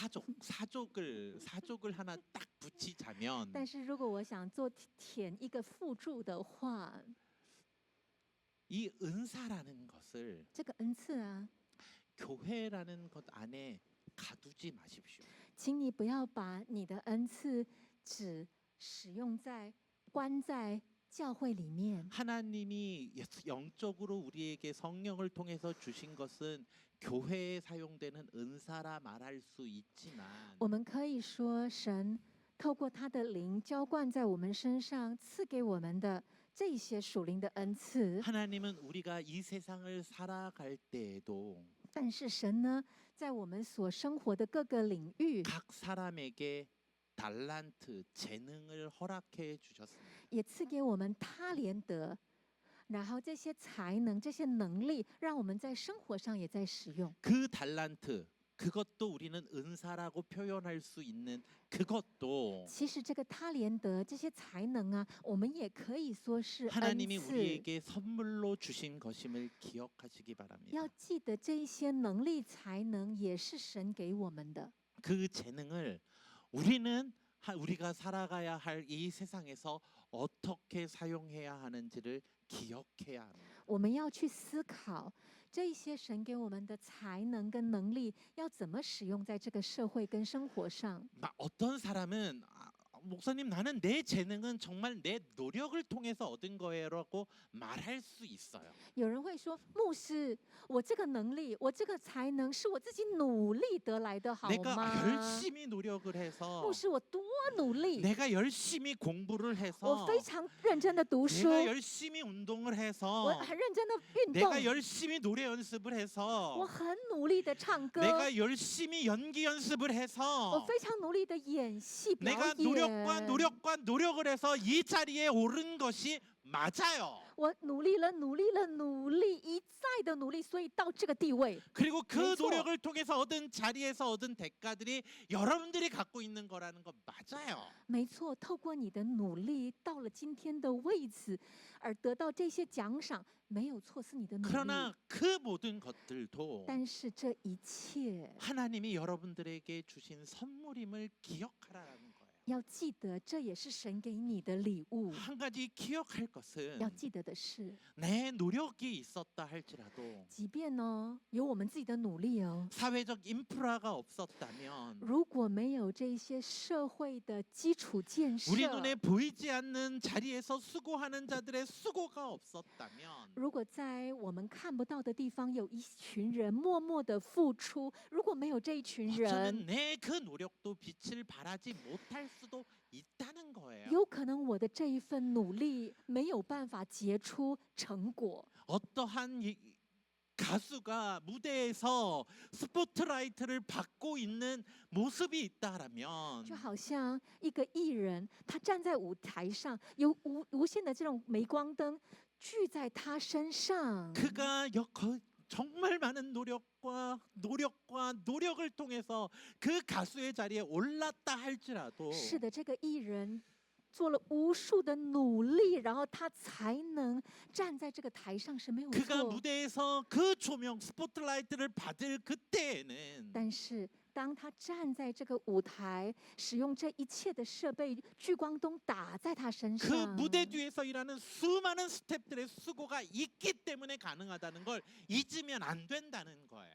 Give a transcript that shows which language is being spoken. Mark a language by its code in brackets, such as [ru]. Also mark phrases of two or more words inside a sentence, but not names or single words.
[ko] 사족을 하나 딱 붙이자면 [zh] 但是如果我想做填一个附注的话， [ko] 이 은사라는 것을 [zh] 这个恩赐啊， [ko] 교회라는 것 안에 가두지 마십시오. [zh] 请你不要把你的恩赐只使用在关在教会里面。 [ko] 하나님이 영적으로 우리에게 성령을 통해서 주신 것은 교회에 사용되는 은사라 말할 수 있지만 [zh] 我们可以说，神透过他的灵浇灌在我们身上，赐给我们的这些属灵的恩赐。 [ko] 하나님은 우리가 이 세상을 살아갈 때에도 [zh] 但是神呢，在我们所生活的各个领域， [ko] 각 사람에게 달란트, 재능을 허락해 주셨습니다. [zh] 也赐给我们他连德，然后这些才能、这些能力，让我们在生活上也在使用。 [ko] 그 달란트, 그것도 우리는 은사라고 표현할 수 있는 그것도 [zh] 其实这个他连德、这些才能啊，我们也可以说是恩 [ko] 하나님이 [zh] 赐。 [ko] 우리에게 선물로 주신 것임을 기억하시기 바랍니다. [zh] 要记得这一些能力、才能也是神给我们的。 [ko] 그 재능을 우리가 살아가야 할 이 세상에서 어떻게 사용해야 하는지를 기억해야 합니다. [zh] 我们要去思考这一些神给我们的才能跟能力，要怎么使用在这个社会跟生活上。 [ko] 어떤 사람은 목사님 나는 내 재능은 정말 내 노력을 통해서 얻은 거예요라고 말할 수 있어요. [zh] 有人会说，牧师，我这个能力，我这个才能是我自己努力得来的，好 [ko] 내가 [zh] 吗？ [ko] 열심히 노력을 해서 [zh] 牧师，我多努力， [ko] 내가 열심히 공부를 [zh] 我 [ko] 해서 [zh] 非常认真的读书， [ko] 내가 열심히 운동을 [zh] 我 [ko] 해서 [zh] 很认真的运动， [ko] 내가 열심히 노래 연습을 [zh] 我 [ko] 해서 [zh] 很努力的唱歌， [ko] 내가 열심히 연기 연습을 [zh] 我 [ko] 해서 [zh] 非常努力的演戏表 [ko] 내가 [zh] 演。 [ko] 노력을 해서 이 자리에 오른 것이 맞아요. [zh] 我努力了，一再的努力，所以到这个地位。 [ko] 그리고 그 [zh] 没错。 [ko] 노력을 통해서 얻은 자리에서 얻은 대가들이 여러분들이 갖고 있는 거라는 거 맞아요. [zh] 没错，透过你的努力，到了今天的位置，而得到这些奖赏，没有错，是你的努力。 [ko] 그러나 그 모든 것들도 [zh] 但是这一切 [ko] 하나님이 여러분들에게 주신 선물임을 기억하라는 거예요. [zh] 要记得，这也是神给你的礼物。 [ko] 한 가지 기억할 것은 [zh] 要记得的是， [ko] 내 노력이 있었다 할지라도 [zh] 即便呢有我们自己的努力哦， [ko] 사회적 인프라가 없었다면 [zh] 如果没有这些社会的基础建设， [ko] 우리 눈에 보이지 않는 자리에서 수고하는 자들의 수고가 없었다면 [zh] 如果在我们看不到的地方有一群人默默的付出，如果没有这一群人， [ko] 어쩌면 내 그 노력도 빛을 발하지 못할 수도 있다는 거예요. [zh] 有可能我的这一份努力没有办法结出成果。 [ko] 어떠한 가수가 무대에서 스포트라이트를 받고 있는 모습이 있다라면 [zh] 就好像一个艺人，他站在舞台上，有无限的这种镁光灯聚在他身上。 [ko] 그가 정말 많은 노력을 통해서 그 가수의 자리에 올랐다 할지라도 [zh] 是的，这个艺人做了无数的努力，然后他才能站在这个台上是没有 [ko] 그가 [zh] 错。 [ko] 무대에서 그 조명 스포트라이트를 받을 그때에는 [zh] 但是当他站在这个舞台，使用这一切的设备，聚光灯打在他身 [ko] 그 [zh] 上， [ko] 무대 뒤에서 일하는 수많은 스태프들의 수고가 있기 때문에 가능하다는 걸 잊으면 안 된다는 거예요.